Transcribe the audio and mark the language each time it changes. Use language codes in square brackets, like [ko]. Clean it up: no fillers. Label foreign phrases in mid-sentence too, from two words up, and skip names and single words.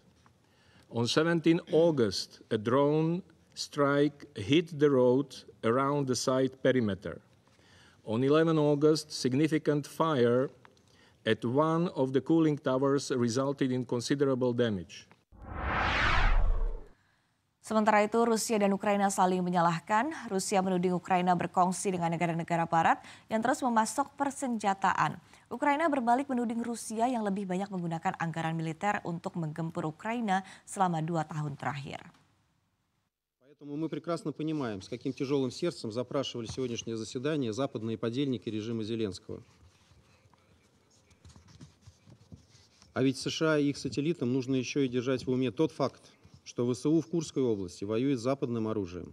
[en] On 17 August, a drone strike hit the road around the site perimeter. On 11 August, significant fire at one of the cooling towers resulted in considerable damage. [id] Sementara itu, Rusia dan Ukraina saling menyalahkan. Rusia menuding Ukraina berkongsi dengan negara-negara barat yang terus memasok persenjataan. Ukraina berbalik menuding Rusia yang lebih banyak menggunakan anggaran militer untuk menggempur Ukraina selama 2 tahun terakhir. [ru] Поэтому мы прекрасно понимаем, с каким тяжелым сердцем запрашивали сегодняшнее заседание западные подельники режима Зеленского. А ведь США и их сателлитам нужно еще и держать в уме тот факт, что ВСУ в Курской области воюет с западным оружием.